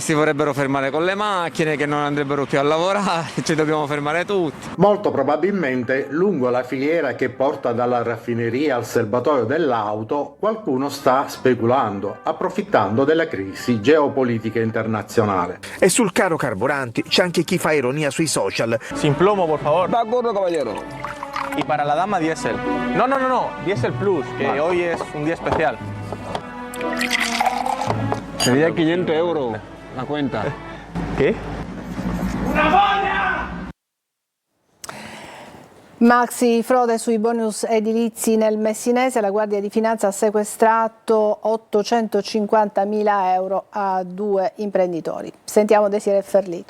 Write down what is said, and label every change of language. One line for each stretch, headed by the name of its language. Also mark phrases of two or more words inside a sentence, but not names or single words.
Italian: Si vorrebbero fermare con le macchine che non andrebbero più a lavorare, ci dobbiamo fermare tutti. Molto probabilmente lungo la filiera che porta dalla raffineria al serbatoio dell'auto qualcuno sta speculando, approfittando della crisi geopolitica internazionale. E sul caro carburanti c'è anche chi fa ironia sui social.
Spanish: Sin plomo, por favor. De acuerdo, caballero. Y para la dama diésel. No, diésel plus, que hoy es un día especial. Sería 500 euro la cuenta. ¿Qué?
Italian: Maxi frode sui bonus edilizi nel Messinese. La Guardia di Finanza ha sequestrato 850.000 euro a 2 imprenditori. Sentiamo Desiree Ferlito.